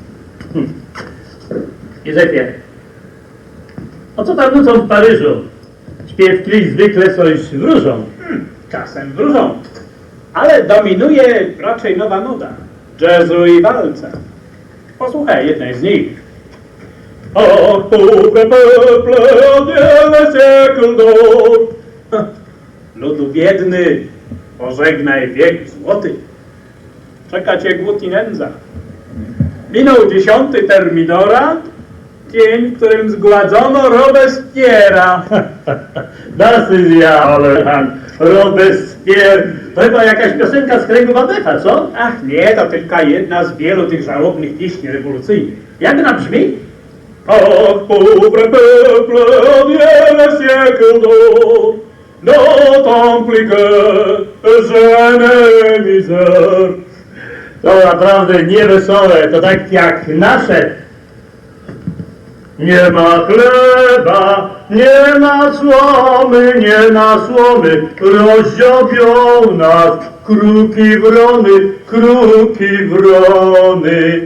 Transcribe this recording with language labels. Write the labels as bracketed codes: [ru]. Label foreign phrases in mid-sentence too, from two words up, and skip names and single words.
[pl] Józefie, o co tam nucą w Paryżu? Śpiewki zwykle coś wróżą. Czasem wróżą. Ale dominuje raczej nowa moda. Jazzu i walca. Posłuchaj jednej z nich. Ach, [fr] pauvre peuple, adieu le siècle d'or. [pl] Ludu biedny, pożegnaj wiek złoty. Czeka cię głód i nędza. Minął 10. Termidora, dzień, w którym zgładzono Robespiera. [de] Das ist ja ale Robespierre. [pl] To chyba jakaś piosenka z kręgu Wabecha, co? Ach nie, to tylko jedna z wielu tych żałobnych pieśni rewolucyjnych. Jak ona brzmi? Ach, [fr] pauvre peuple, adieu le siècle d'or, d'autant plus que jeune misère. [pl] To naprawdę niewesołe, to tak jak nasze. Nie ma chleba, nie ma słomy, nie ma słomy, rozdziobią nas kruki wrony, kruki wrony.